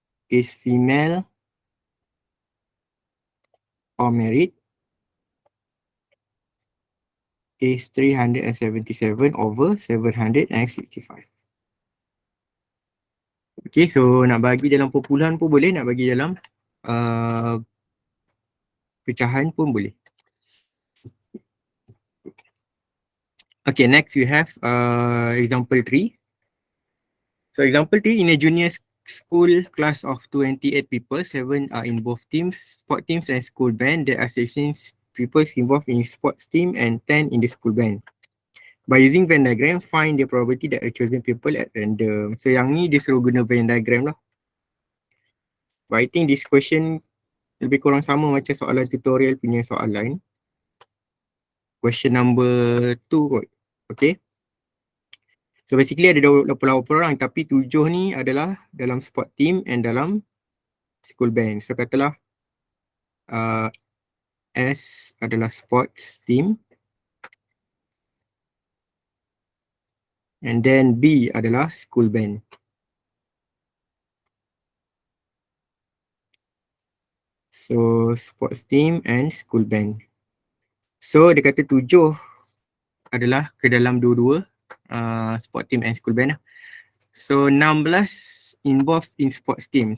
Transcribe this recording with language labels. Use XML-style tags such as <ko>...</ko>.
<en>is female or married is 377 over 765.</en> <ms>Okay, so nak bagi dalam perpuluhan pun boleh, nak bagi dalam pecahan pun boleh.</ms> <en>Okay, next we have example 3. So example 3, in a junior school class of 28 people, 7 are in both teams, sport teams and school band. There are 16 people involved in sports team and 10 in the school band. By using Venn diagram, find the probability that are chosen people at random.</en> <ms>So yang ni dia suruh guna Venn diagram lah.</ms> <en>But I think this question</en> <ms>lebih kurang sama macam soalan tutorial punya soalan.</ms> <en>Question number 2 kot. Okay.</en> <ms>So basically ada 28 orang tapi 7 ni adalah dalam sport team and dalam school band. So katalah S adalah sports team. And then B adalah school band. So sports team and school band. So dia kata 7 adalah ke dalam dua-dua sport team and school band lah.</ms> <en>So 16 involved in sports team.</en>